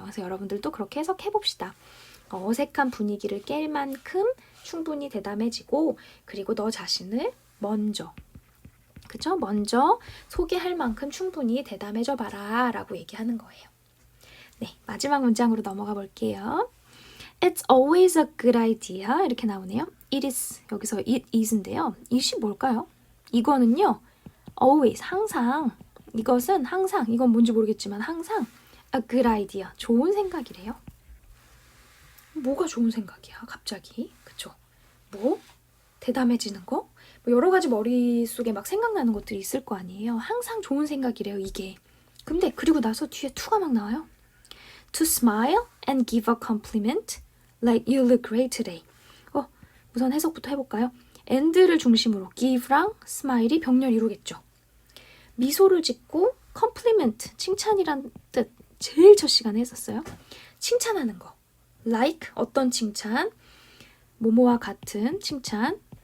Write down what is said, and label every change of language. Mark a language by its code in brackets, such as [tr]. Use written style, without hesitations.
[ko] 그래서 여러분들도 그렇게 해석해봅시다. 어색한 분위기를 깰 만큼 충분히 대담해지고 그리고 너 자신을 먼저 그죠? 먼저 소개할 만큼 충분히 대담해져 봐라 라고 얘기하는 거예요. 네, 마지막 문장으로 넘어가 볼게요. [en] It's always a good idea [ko] 이렇게 나오네요. [en] It is, [ko] 여기서 [en] it is인데요. [ko] it이 뭘까요? 이거는요. always, 항상, 이것은 항상, 이건 뭔지 모르겠지만 항상 [en] a good idea, [ko] 좋은 생각이래요. 뭐가 좋은 생각이야 갑자기? 그쵸? 뭐? 대담해지는 거? 뭐 여러 가지 머릿속에 막 생각나는 것들이 있을 거 아니에요. 항상 좋은 생각이래요, 이게. 근데 그리고 나서 뒤에 to가 막 나와요. [en] To smile and give a compliment like you look great today. [ko] 우선 해석부터 해볼까요? and를 중심으로 give랑 smile이 병렬 이루겠죠. 미소를 짓고 compliment, 칭찬이란 뜻 제일 첫 시간에 했었어요. 칭찬하는 거. like, 어떤 칭찬, 뭐뭐와 같은 칭찬.